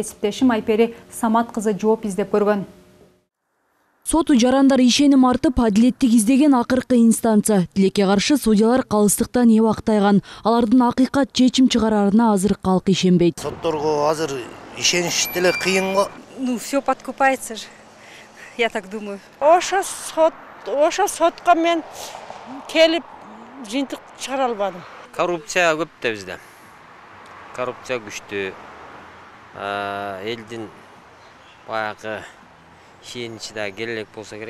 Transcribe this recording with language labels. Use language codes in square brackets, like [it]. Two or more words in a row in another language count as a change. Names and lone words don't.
[ky] Кесиптешим Айпери Самат кызы жооп издеп көргөн. Сот жарандар ишеним артып, адилеттик издеген акыркы инстанция. Тилекке каршы судьялар калыстыктан эбак тайган. Алардын акыйкат чечим чыгарарына азыр калк ишенбейт. Сотторго азыр ишениш деле кыйын го. [ru] Ну, все подкупается же, я так думаю. [ky] Ошо сотко мен келип жыйынтык чыгара албадым. Коррупция көп да бизде. Коррупция күчтүү. Элдин баягы ишеничи да келелек болсо керек.